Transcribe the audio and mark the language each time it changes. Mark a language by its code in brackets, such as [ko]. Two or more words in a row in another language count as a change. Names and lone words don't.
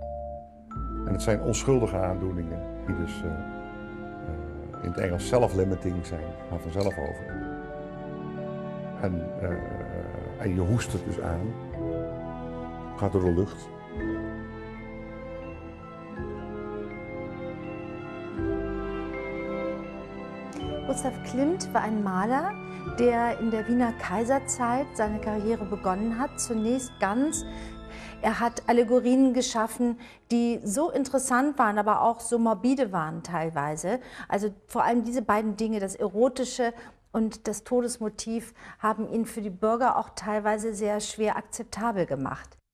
[nl] En het zijn onschuldige aandoeningen die dus in het Engels self-limiting zijn, gaan vanzelf over. En je hoest het dus aan, gaat door de lucht. [de] Gustav Klimt war ein Maler, der in der Wiener Kaiserzeit seine Karriere begonnen hat. Zunächst er hat Allegorien geschaffen, die so interessant waren, aber auch so morbide waren teilweise. Also vor allem diese beiden Dinge, das Erotische und das Todesmotiv, haben ihn für die Bürger auch teilweise sehr schwer akzeptabel gemacht.